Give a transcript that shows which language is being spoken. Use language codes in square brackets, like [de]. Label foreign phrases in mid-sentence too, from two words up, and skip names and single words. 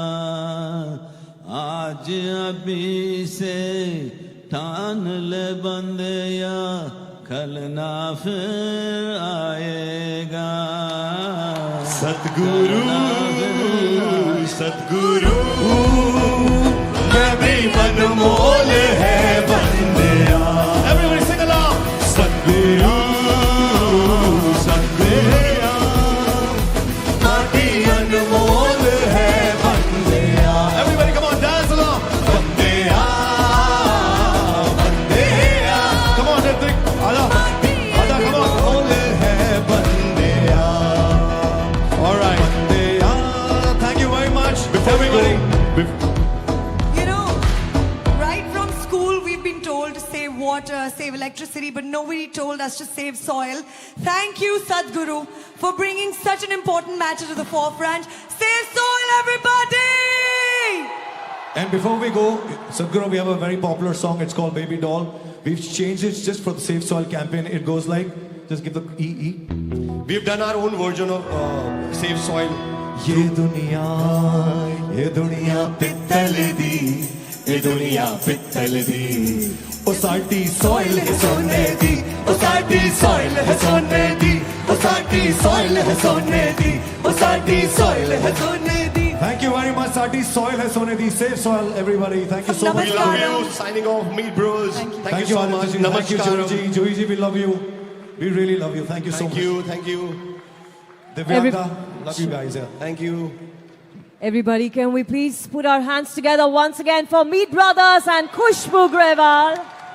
[hi] आज अभी से ठान ले बंदिया, कल ना फिर आएगा। सतगुरु सतगुरु मैं भी अनमोल है बंदे आ। [en] Everybody sing along. [hi] सतगुरु सतगुरु माटी अनमोल है बंदे आ। [en] Everybody come on, dance along. [hi] बंदे आ बंदे आ, [en] come on Hrithik, [hi] आजा आजा, [en] come on, [hi] अनमोल है बंदे आ। [en] All right. Everybody. You know, right from school we've been told to save water, save electricity, but nobody told us to save soil. Thank you, Sadhguru, for bringing such an important matter to the forefront. Save soil, everybody! And before we go, Sadhguru, we have a very popular song. It's called Baby Doll. We've changed it just for the Save Soil campaign. It goes like, just give the E. We've done our own version of Save Soil. [pa] ਯੇ ਦੁਨੀਆ ਪਿੱਤਲ ਦੀ, ਯੇ ਦੁਨੀਆ ਪਿੱਤਲ ਦੀ, ਓ ਸਾਡੀ सॉइल ਹੈ ਸੋਨੇ ਦੀ, ਓ ਸਾਡੀ सॉइल ਹੈ ਸੋਨੇ ਦੀ, ਓ ਸਾਡੀ सॉइल ਹੈ ਸੋਨੇ ਦੀ, ਓ ਸਾਡੀ सॉइल ਹੈ ਸੋਨੇ ਦੀ। [en] Thank you very much, [pa] ਸਾਡੀ सॉइल ਹੈ ਸੋਨੇ ਦੀ। [en] Save soil, everybody. Thank you so much. We love you. Signing off, Meet Bros. Thank you so much. Thank you, Joey ji. Joey ji, we love you. We really love you. Thank you so much. Thank you. Divyanga. Love you guys, yeah. Thank you. Everybody, can we please put our hands together once again for Meet Brothers and Khushbu Grewal.